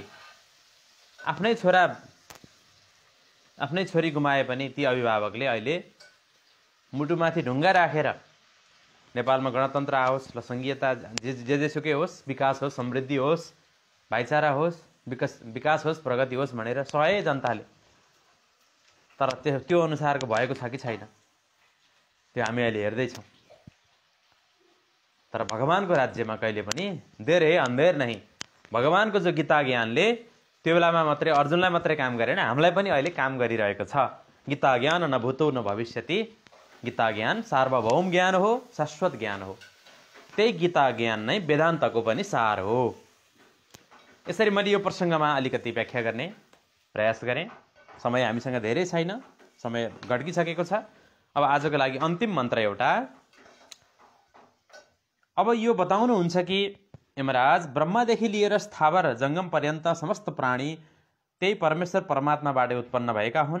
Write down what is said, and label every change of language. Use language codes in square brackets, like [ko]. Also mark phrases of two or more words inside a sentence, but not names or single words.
[ne] आफ्नै छोरा आफ्नै छोरी गुमाए पनि ती अभिभावकले अहिले मुटुमाथि ढुङ्गा राखेर नेपालमा गणतन्त्र आओस्, ल सङ्घीयता जेसुकै होस्, विकास होस्, समृद्धि होस्, भाइचारा होस्, विकास होस्, प्रगति होस् भनेर सहे जनताले। तर त्यो अनुसारको भएको छ कि छैन, त्यो हामी अहिले हेर्दैछौँ। तर भगवानको राज्यमा कहिले पनि [hi] देर है अन्धेर नहीं। [ne] भगवानको जो गीता ज्ञानले त्यो बेलामा मात्रै अर्जुनलाई मात्रै काम गरेन, हामीलाई पनि अहिले काम गरिरहेको छ। गीता ज्ञान [sa] न भूतो न भविष्यति, [ne] गीता ज्ञान सार्वभौम ज्ञान हो, शाश्वत ज्ञान हो। त्यही गीता ज्ञान नै वेदान्तको पनि सार हो। यसरी मैले यो प्रसङ्गमा अलिकति व्याख्या गर्ने प्रयास गरेँ। समय हामीसँग धेरै छैन, समय गड्किसकेको छ। अब आजको लागि अन्तिम मन्त्र एउटा। अब यो बताउनुहुन्छ कि यमराज ब्रह्मादेखि लिएर स्थावर जङ्गम पर्यन्त समस्त प्राणी त्यही परमेश्वर परमात्माबाट उत्पन्न भएका हुन्।